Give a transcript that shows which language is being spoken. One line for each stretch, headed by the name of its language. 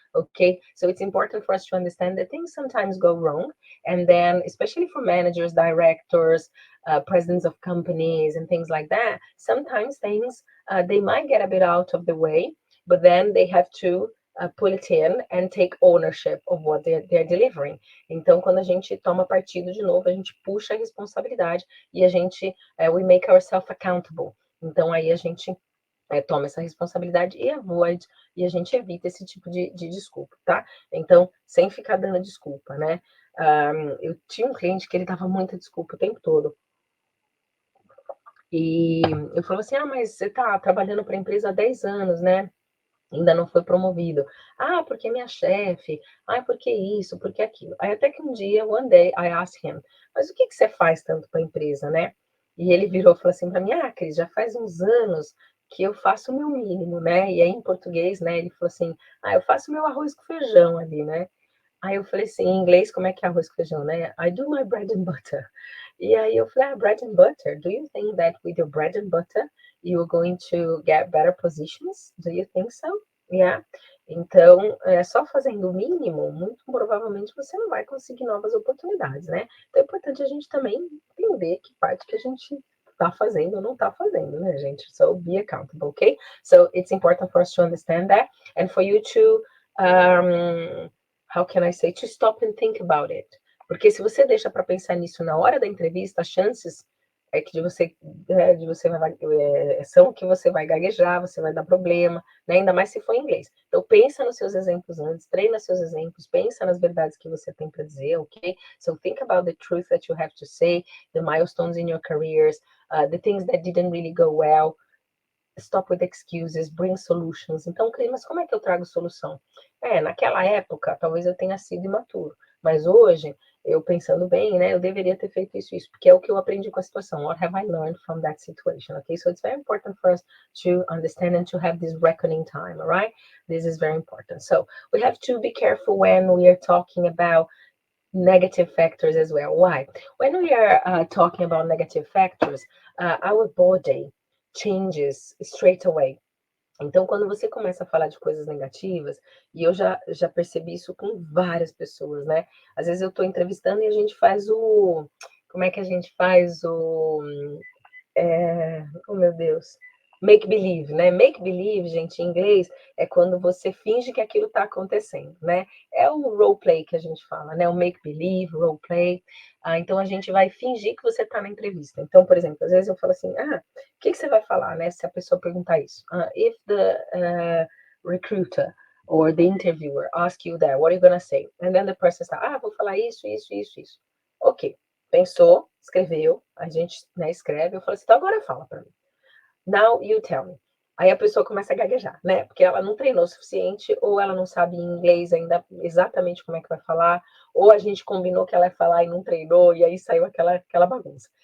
English: Okay, so it's important for us to understand that things sometimes go wrong, and then especially for managers, directors, presidents of companies and things like that, sometimes things they might get a bit out of the way, but then they have to pull it in and take ownership of what they're delivering.
Portuguese: Então, quando a gente toma partido de novo, a gente puxa a responsabilidade e a gente,
English: we make ourselves accountable.
Portuguese: Então, aí a gente toma essa responsabilidade e avoid, e a gente evita esse tipo de desculpa, tá? Então, sem ficar dando desculpa, né? Eu tinha um cliente que ele dava muita desculpa o tempo todo. E eu falo assim, mas você tá trabalhando para a empresa há 10 anos, né? Ainda não foi promovido. Porque minha chefe. Porque isso, porque aquilo. Aí até que um dia,
English: one day, I asked him,
Portuguese: mas o que você faz tanto para a empresa, né? E ele virou e falou assim para mim, Cris, já faz uns anos que eu faço o meu mínimo, né? E aí em português, né, ele falou assim, eu faço meu arroz com feijão ali, né? Aí eu falei assim, em inglês, como é que é arroz com feijão, né?
English: I do my bread and butter.
Portuguese: E aí eu falei,
English: bread and butter, do you think that with your bread and butter, you're going to get better positions? Do you think so? Yeah.
Portuguese: Então, só fazendo o mínimo, muito provavelmente você não vai conseguir novas oportunidades, né? Então é importante a gente também entender que parte que a gente está fazendo ou não está fazendo, né, gente?
English: So be accountable, okay? So it's important for us to understand that and for you to how can I say, to stop and think about it.
Portuguese: Porque se você deixa para pensar nisso na hora da entrevista, as chances que são que você vai gaguejar, você vai dar problema, né? Ainda mais se for em inglês. Então pensa nos seus exemplos antes, treina seus exemplos, pensa nas verdades que você tem para dizer, ok?
English: So think about the truth that you have to say, the milestones in your careers, the things that didn't really go well. Stop with excuses, bring solutions.
Portuguese: Então, Cris, mas como é que eu trago solução? Naquela época, talvez eu tenha sido imaturo, mas hoje, eu pensando bem, né, eu deveria ter feito isso, porque é o que eu aprendi com a situação.
English: What have I learned from that situation? Okay, so it's very important for us to understand and to have this reckoning time, all right? This is very important. So we have to be careful when we are talking about negative factors as well. Why? When we are talking about negative factors, our body changes straight away.
Portuguese: Então, quando você começa a falar de coisas negativas, e eu já percebi isso com várias pessoas, né? Às vezes eu estou entrevistando e a gente faz o... Como é que a gente faz o... oh, meu Deus... Make believe, né? Make believe, gente, em inglês, é quando você finge que aquilo está acontecendo, né? É o role play que a gente fala, né? O make believe, role play. Então a gente vai fingir que você está na entrevista. Então, por exemplo, às vezes eu falo assim, o que você vai falar, né? Se a pessoa perguntar isso.
English: If the recruiter or the interviewer ask you that, what are you gonna say? And then the person says,
Portuguese: vou falar isso. Ok, pensou, escreveu, a gente, né, escreve, eu falo assim, então agora fala para mim.
English: Now you tell me.
Portuguese: Aí a pessoa começa a gaguejar, né? Porque ela não treinou o suficiente, ou ela não sabe em inglês ainda exatamente como é que vai falar, ou a gente combinou que ela ia falar e não treinou, e aí saiu aquela bagunça.